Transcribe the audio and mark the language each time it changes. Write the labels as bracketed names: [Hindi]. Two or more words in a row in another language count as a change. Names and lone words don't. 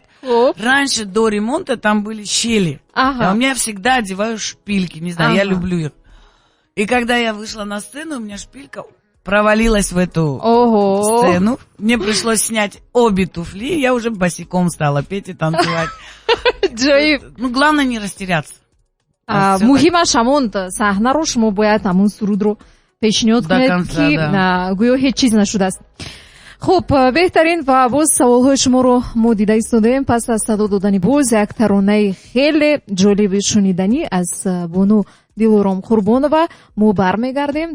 [Russian] Раньше до ремонта там были щели. А у меня всегда одеваю шпильки, не знаю, я люблю их. И когда я вышла на сцену, у меня шпилька провалилась в эту сцену. Мне пришлось снять обе туфли, я уже босиком стала петь и танцевать. Ну, главное не растеряться. [Tajik] Муҳимаш ҳамон саҳнаро шумо бояд ҳамон сурудро пешниҳод кунед ки гӯё ҳеҷ чиз нашудааст. хуб, беҳтарин ва боз саволҳои шуморо мо дида истодаем. Пас аз садо додани боз як таронаи хеле ҷолиби шуниданӣ аз бону Дилором Қурбонова мо бармегардем.